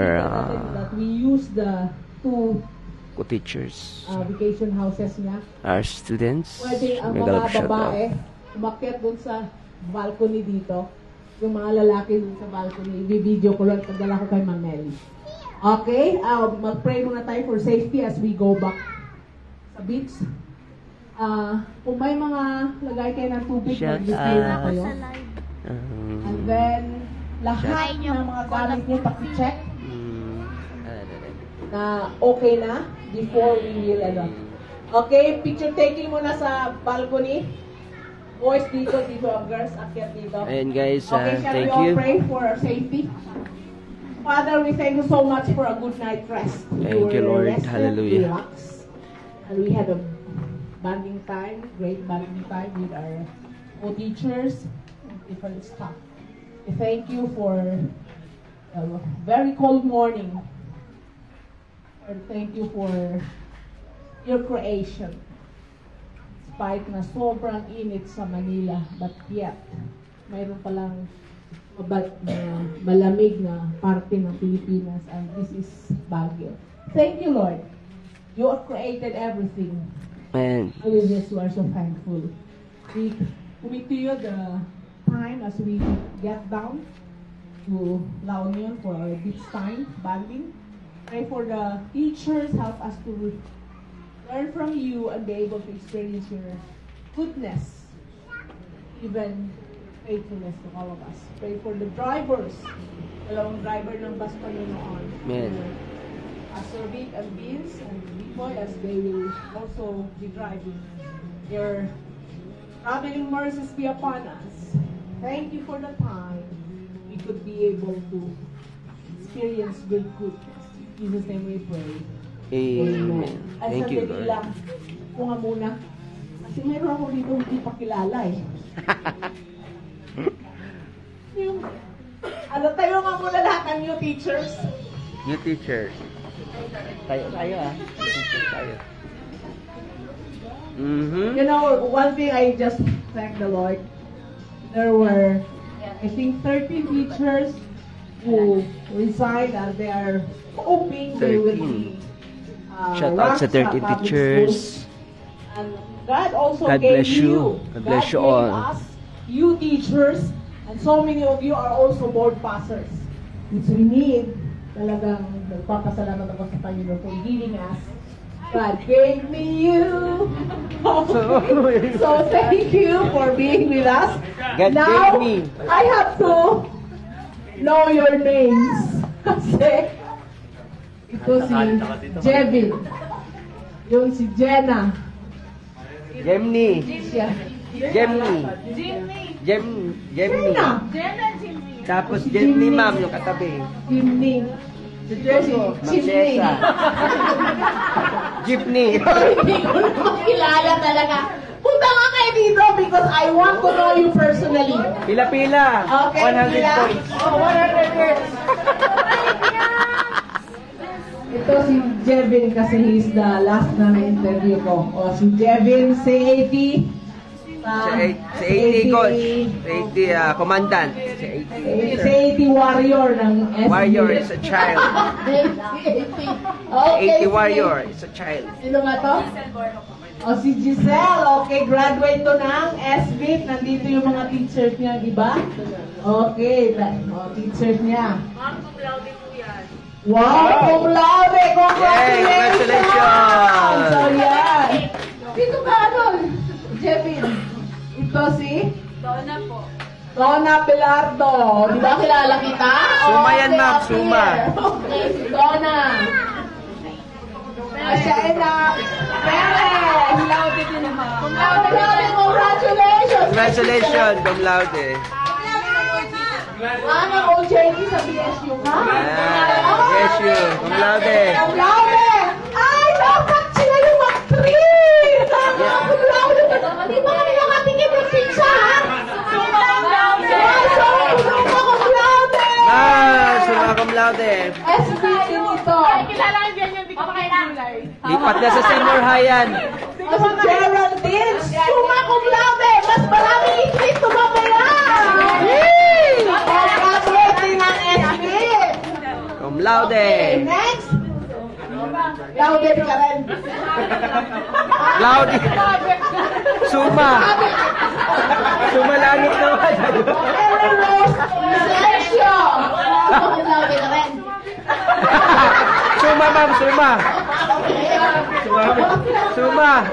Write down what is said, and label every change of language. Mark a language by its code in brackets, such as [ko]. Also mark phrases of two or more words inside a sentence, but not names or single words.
[tl] nakita natin [en] that we use the two co-teachers, vacation houses niya. our students. [tl] Pwede ang [en] Mega love [tl] mga [en] shout out. [tl] babae umakyat dun sa balcony dito. Yung mga lalaki dun sa balcony, i-video ko lang, pagdala ko kay Ma'am Nelly. [en] Okay, [tl] mag-pray muna tayo [en] for safety as we go back sa beach. [tl] Kung may mga lagay kayo ng tubig, [en] Shout [tl] mag-display na [en] out. [tl] kayo. [en] And then, [tl] lahat ng mga gamit niyo, paki-check na okay na [en] before we will, Okay, picture taking [tl] muna sa balcony. Boys dito ang girls, akyat dito. Ayan guys, [en] Okay, shall thank we all you. pray for our safety? Father, we thank you so much for a good night rest. Thank you, were Lord. rested, Hallelujah. relaxed, and we had a bonding time, great bonding time with our co-teachers, different staff. We thank you for a very cold morning. And thank you for your creation. [tl] Despite na sobrang init sa Manila, [en] but yet, [tl] mayroon palang malamig na parte ng Pilipinas, [en] and this is Baguio. Thank you, Lord. You have created everything. And And with this, we are so thankful. We commit to you the time as we get down to La Union for our beach time, bonding. Pray for the teachers, help us to learn from you and be able to experience your goodness, even faithfulness to all of us. Pray for the drivers, [tl] dalawang driver ng bus pa noon. [en] Amen. Pastor Vic and Vince and Bipoy as they will also be driving. Your traveling mercies be upon us. Thank you for the time we could be able to experience good goodness. In Jesus' name we pray. amen. [tl] At [en] Thank you, [tl] sandali [en] Lord. [tl] lang, ko nga muna. Kasi meron ako dito hindi pa kilala eh. Yung, tayo nga muna lahat ng [en] new teachers. You teachers. [tl] Tayo ah. Tayo. [en] You know, one thing I just thank the Lord. There were, I think, 13 teachers who resigned and they are hoping they will be Shout out sa 13 ranked public teachers. schools. And God also God gave bless you. God bless you gave all. us, you teachers, and so many of you are also board passers. Which we need, [tl] talagang nagpapasalamat ako sa Panginoon [en] for giving us. God gave me you. So thank you for being with us. God Now, gave me. I have to know your names. [tl] Kasi ito si Jevin. Yung si Jenna. Gemini. Siya. Gemini. Jimmy. Gemini. Jenna. Jen and Jimmy. Tapos Gemini, ma'am, yung katabi. Jimmy. Si Jesse. Jimmy. Ma'am Jeepney. Hindi ko na makilala talaga. Punta nga kayo dito [en] because I want to know you personally. [tl] Pila-pila. [en] Okay, 100 [tl] Pila. [en] points. Oh, 100 points. [tl] Ito si Jevin kasi [en] he's the last [tl] na na-interview ko. O, si Jevin, say 80. Si 80 coach. 80 commandant. Si 80. Si 80 warrior ng SB. [en] Warrior is a child. 80 warrior is a child. [tl] Sino nga to? O si Giselle, okay, graduate to ng SB. Nandito yung mga teachers niya, di ba? Okay, teachers niya. Ma'am, [la] cum laude [tl] po yan. [la] Wow, cum laude! [en] Congratulations! Congratulations! [tl] So, yan. Dito ka, ano? Jevin. Ito si Donna po. Donna Pilardo. Di ba kilala kita? Suma yan, ma'am, [en] Okay, [tl] suma. Okay, si Donna. Siya ay na Perez. [la] Cum laude [tl] din naman. [la] Cum laude, congratulations! Congratulations, cum laude. [tl] Ano, OJT sa BSU ka? [en] Yes, you. [la] Cum laude. Cum laude! [tl] Ay, dapat sila yung mag-treat! Tama, [la] cum laude! [tl] Di ba kami nakatingin ng pizza, ha? [la] Suma cum laude. Suma cum laude! Suma cum laude. [tl] SB nito. Ay, kilala ko din yung di ko makikilay. Lipat na sa senior high yan. O si Geraldine, suma cum laude! Mas maraming i-treat to mamaya! Congratulating ang SB! [la] Cum laude. [tl] Next! Laude ka rin. [la] Laude. Suma. [tl] Suma langit naman. Aaron Rose Vicencio! Laude ka rin. Suma, ma'am, suma. Suma.